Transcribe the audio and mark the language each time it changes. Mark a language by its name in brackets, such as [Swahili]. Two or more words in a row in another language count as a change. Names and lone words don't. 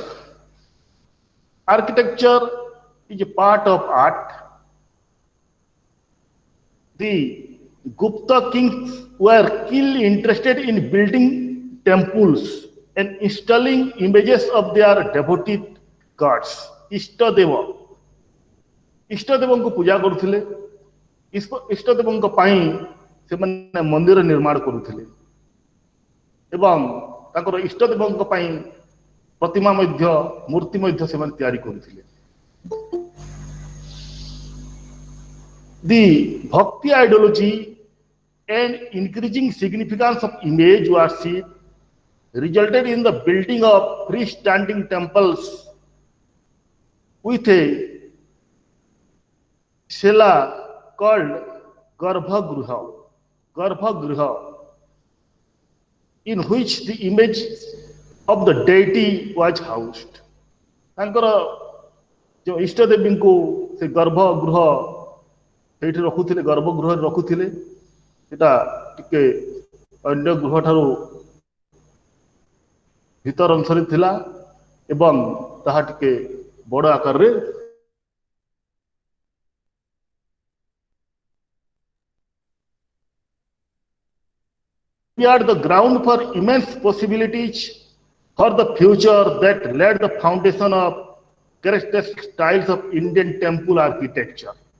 [English] Architecture is a part of art. The Gupta kings were keenly interested in building temples and installing images of their devoted gods, Ishtadeva. [Odia] ଇଷ୍ଟଦେବଙ୍କୁ ପୂଜା କରୁଥିଲେ, ଇଷ୍ଟଦେବଙ୍କ ପାଇଁ ସେମାନେ ମନ୍ଦିର ନିର୍ମାଣ କରୁଥିଲେ ଏବଂ ତାଙ୍କର ଇଷ୍ଟଦେବଙ୍କ ପାଇଁ ପ୍ରତିମା ମଧ୍ୟ ମୂର୍ତ୍ତି ମଧ୍ୟ ସେମାନେ ତିଆରି କରୁଥିଲେ। [English] The Bhakti ideology and increasing significance of image worship resulted in the building of freestanding temples with a cella called Garbhagriha, in which the image of the deity was housed. [Odia] ତାଙ୍କର ଯେଉଁ ଇଷ୍ଟ ଦେବୀଙ୍କୁ ସେ ଗର୍ଭଗୃହ ସେଇଠି ରଖୁଥିଲେ, ଗର୍ଭଗୃହରେ ରଖୁଥିଲେ। ସେଟା ଟିକେ ଅନ୍ୟ ଗୃହ ଠାରୁ ଭିତର ଅଂଶରେ ଥିଲା ଏବଂ ତାହା ଟିକେ ବଡ଼ ଆକାରରେ [English] prepared the ground for immense possibilities for the future that laid the foundation of characteristic styles of Indian temple architecture.